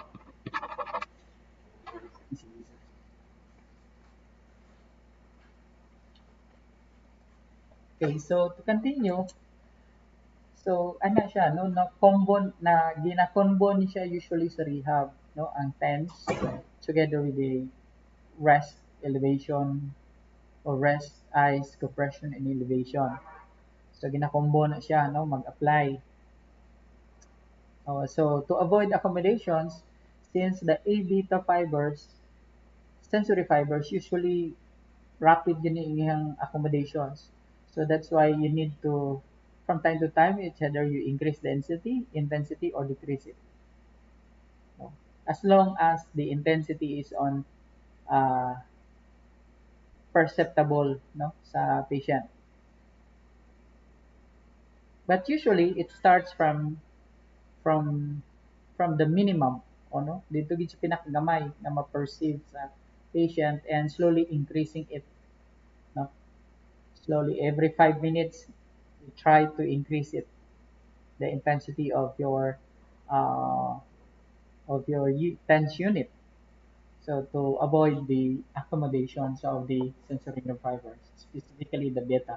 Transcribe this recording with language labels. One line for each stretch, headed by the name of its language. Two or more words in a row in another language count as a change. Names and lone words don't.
English: Okay, so to continue, so
Hiligaynon: ano siya, no, na combo na gina-combo ni siya usually sa rehab, no, ang TENS
English: together with the rest elevation or rest ice compression and elevation.
Hiligaynon: So gina-combo na siya, no, mag-apply.
English: So to avoid accommodations, since the A beta fibers, sensory fibers usually rapid
Filipino: yun yung
English: accommodations. So that's why you need to, from time to time, it's either you increase the intensity or decrease it. No? As long as the intensity is on uh, perceptible, no, sa patient. But usually it starts from from the minimum, o no?
Hiligaynon: Dito gid sa pinakagamay na ma-perceive sa patient
English: and slowly increasing it,
Hiligaynon: no?
English: Slowly every 5 minutes you try to increase it, the intensity uh, of your tense unit. So to avoid the accommodations of the sensory nerve fibers, specifically the beta.